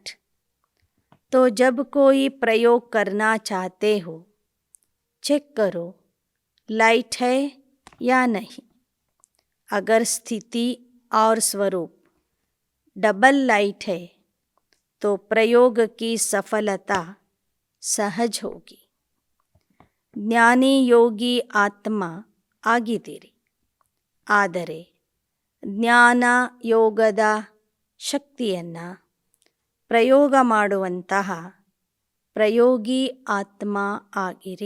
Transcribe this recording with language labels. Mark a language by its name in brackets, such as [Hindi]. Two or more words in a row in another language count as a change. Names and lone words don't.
[Hindi] तो जब कोई प्रयोग करना चाहते हो, चेक करो लाइट है या नहीं. अगर स्थिति और स्वरूप [English] double light [Hindi] है तो प्रयोग की सफलता सहज होगी. [Kannada] ಜ್ಞಾನಿ ಯೋಗಿ ಆತ್ಮ ಆಗಿದ್ದೀರಿ, ಆದರೆ ಜ್ಞಾನ ಯೋಗದ ಶಕ್ತಿಯನ್ನು ಪ್ರಯೋಗ ಮಾಡುವಂತಹ ಪ್ರಯೋಗಿ ಆತ್ಮ ಆಗಿರಿ.